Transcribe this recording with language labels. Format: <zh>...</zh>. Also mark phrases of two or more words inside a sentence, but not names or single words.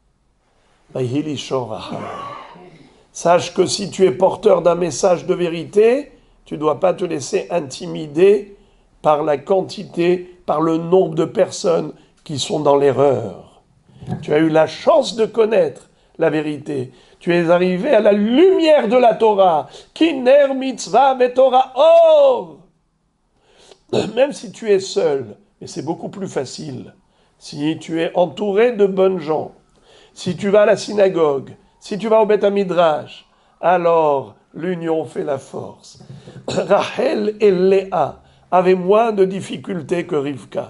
<fr>Sache que si tu es porteur d'un message de vérité, tu ne dois pas te laisser intimider par la quantité, par le nombre de personnes qui sont dans l'erreur. Tu as eu la chance de connaître la vérité. Tu es arrivé à la lumière de la Torah.</fr> <he>כי נר מצוה ותורה אור.</he> <fr>Même si tu es seul, et c'est beaucoup plus facile, si tu es entouré de bonnes gens, si tu vas à la synagogue, si tu vas au</fr> <he>בית מדרש,</he> <fr>alors l'union fait la force. Rachel et Léa avaient moins de difficultés que Rivka.</fr>